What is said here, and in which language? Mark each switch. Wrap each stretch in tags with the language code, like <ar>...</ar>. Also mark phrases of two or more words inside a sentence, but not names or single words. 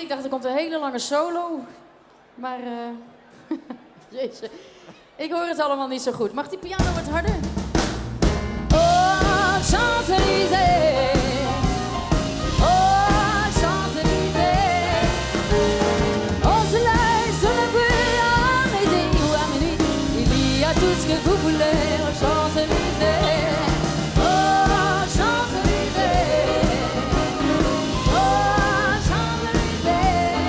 <nl>Ik dacht, er komt een hele lange solo. Maar, jeetje. Ik hoor het allemaal niet zo goed. Mag die piano wat harder?</nl> <fr>Oh, Champs-Élysées. Oh, Champs-Élysées. Au soleil, sur la pluie, à midi ou à minuit, il y a tout ce que vous voulez aux Champs-Élysées. Oh, Champs-Élysées. Oh, Champs-Élysées.</fr>